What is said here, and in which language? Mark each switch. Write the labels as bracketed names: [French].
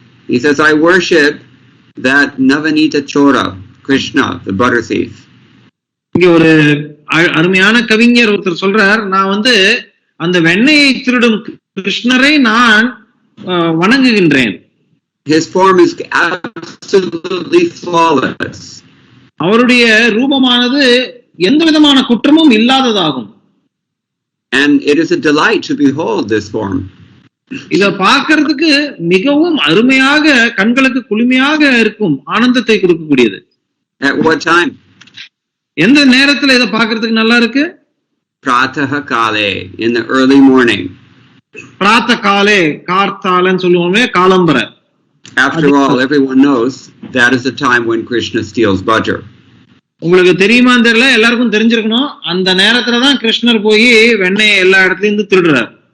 [English] He says, I worship that Navanita Chora, Krishna, the butter thief. [Tamil] இங்க ஒரு அருமையான கவிஞர் ஒருத்தர் சொல்றார், நான் அந்த வெண்ணையை திருடும் கிருஷ்ணரை நான் வணங்குகின்றேன். [English] His form is absolutely flawless. [Tamil] அவருடைய ரூபமானது எந்த விதமான குற்றமும் இல்லாததாகும். [English] And it is a delight to behold this form. [Tamil] இத பார்க்கிறதுக்கு மிகவும் அருமையாக, கண்களுக்கு குளுமையாக இருக்கும், ஆனந்தத்தை கொடுக்கக்கூடியது. [English] At what time? [Tamil] எந்த நேரத்துல இத பார்க்கிறதுக்கு நல்லா இருக்கு? [Sanskrit] Pratah kale, [English] in the early morning. [Tamil] பிராத்த காலே, கார்த்தாலன்னு சொல்லுவோமே, காலம்பரை. [English] After all, everyone knows that is the time when Krishna steals butter. [Tamil] உங்களுக்கு தெரியுமான்னு தெரியல, எல்லாருக்கும் தெரிஞ்சிருக்கணும், அந்த நேரத்துலதான் கிருஷ்ணர் போய் வெண்ணெய் எல்லா இடத்துல இருந்து திருடுறார்.